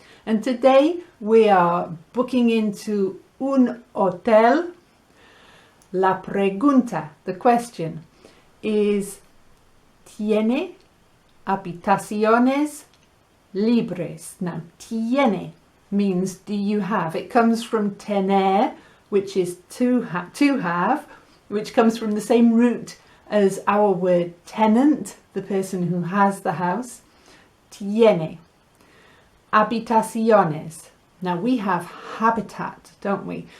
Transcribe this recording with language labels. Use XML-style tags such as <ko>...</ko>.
<en>And today we are booking into</en> <es>un hotel. La pregunta,</es> <en>the question, is</en> <es>¿Tiene habitaciones libres?</es> <en>Now, tiene means do you have. It comes from tener, which is to have, which comes from the same root as our word tenant, the person who has the house. Tiene. Habitaciones. Now we have habitat, don't we?</en>